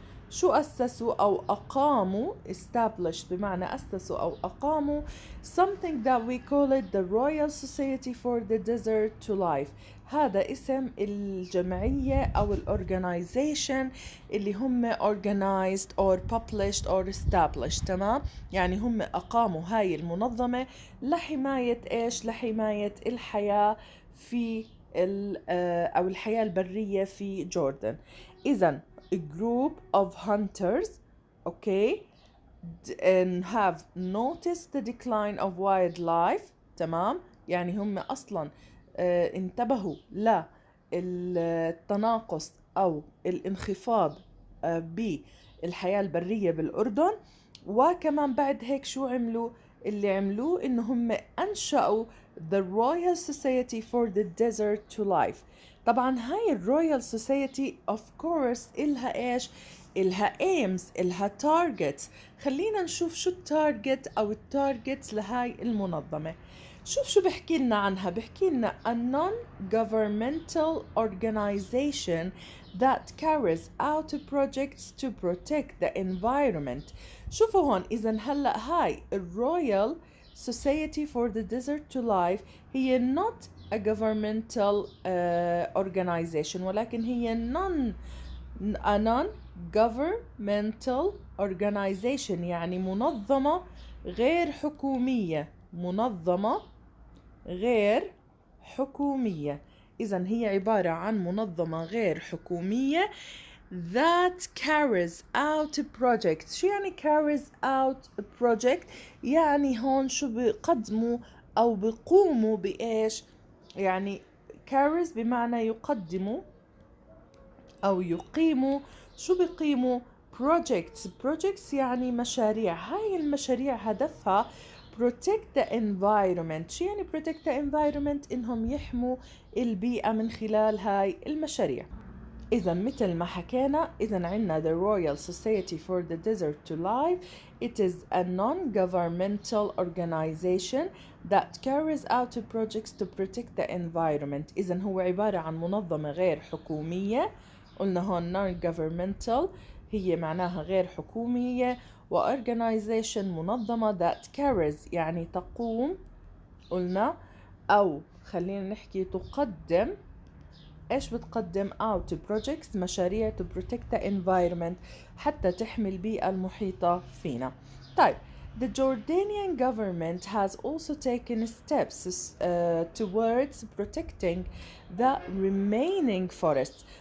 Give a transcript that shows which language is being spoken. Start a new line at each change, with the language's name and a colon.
Arabic: شو أسسوا أو أقاموا؟
English: established
Arabic: بمعنى أسسوا أو أقاموا
English: something that we call it the Royal Society for the Desert to Life.
Arabic: هذا اسم الجمعية أو الorganization اللي هم
English: organized or published or established.
Arabic: تمام؟ يعني هم أقاموا هاي المنظمة لحماية إيش؟ لحماية الحياة في أو الحياة البرية في جوردن.
English: إذن a group of hunters okay and have noticed the decline of wildlife.
Arabic: تمام، يعني هم أصلا انتبهوا للتناقص أو الانخفاض بالحياة البرية بالأردن. وكمان بعد هيك شو عملوا؟ اللي عملوه إنه هم أنشأوا the Royal Society for the Desert to Life. طبعا هاي الرويال سوسايتي
English: of course
Arabic: إلها إيش؟ إلها aims، إلها targets. خلينا نشوف شو التارجت أو التارجتس لهاي المنظمة. شو بحكي لنا عنها؟ بحكي لنا
English: a non-governmental organization that carries out projects to protect the environment.
Arabic: شوفوا هون، إذن هلأ هاي الرويال Society for the Desert to Life هي
English: not a governmental organization
Arabic: ولكن هي non a non-governmental organization يعني منظمة غير حكومية. منظمة غير حكومية. إذن هي عبارة عن منظمة غير حكومية
English: that carries out projects.
Arabic: شو يعني
English: carries out project؟
Arabic: يعني هون شو بيقدموا أو بيقوموا بإيش؟ يعني carries بمعنى يقدموا أو يقيموا. شو بيقيموا؟ projects يعني مشاريع. هاي المشاريع هدفها
English: protect the environment.
Arabic: شو يعني
English: protect the environment؟
Arabic: إنهم يحموا البيئة من خلال هاي المشاريع. إذا مثل ما حكينا، إذا عنا the Royal Society for the Desert to Life.
English: It is a non-governmental organization that carries out projects to protect the environment.
Arabic: إذا هو عبارة عن منظمة غير حكومية. قلنا هون non-governmental هي معناها غير حكومية، و organization منظمة
English: that carries
Arabic: يعني تقوم، قلنا، أو خلينا نحكي تقدم. إيش بتقدم؟
English: out projects
Arabic: مشاريع
English: to protect the environment
Arabic: حتى تحمي البيئة المحيطة فينا.
English: طيب the Jordanian government has also taken steps towards protecting the remaining forests.